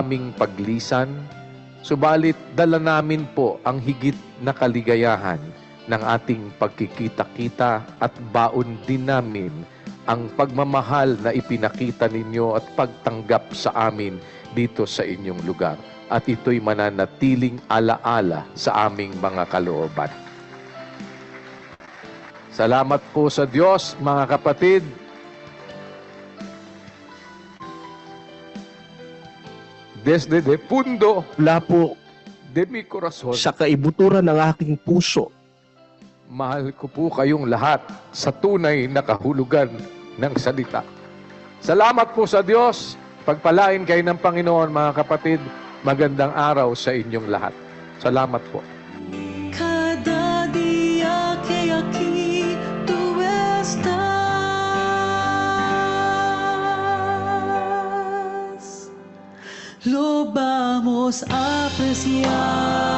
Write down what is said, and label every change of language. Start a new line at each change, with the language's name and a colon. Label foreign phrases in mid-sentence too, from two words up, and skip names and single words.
Filipino: aming paglisan, subalit dala namin po ang higit na kaligayahan ng ating pagkikita-kita at baon din namin ang pagmamahal na ipinakita ninyo at pagtanggap sa amin dito sa inyong lugar. At ito'y mananatiling alaala sa aming mga kalooban. Salamat po sa Diyos, mga kapatid.
Spanish: Desde de pundo,
Filipino: Mula po
Spanish: de mi corazon,
Filipino: sa kaibuturan ng aking puso, mahal ko po kayong lahat sa tunay na kahulugan ng salita. Salamat po sa Diyos. Pagpalain kayo ng Panginoon, mga kapatid. Magandang araw sa inyong lahat. Salamat po.
Spanish: Cada día que aquí tú estás, lo vamos a apreciar.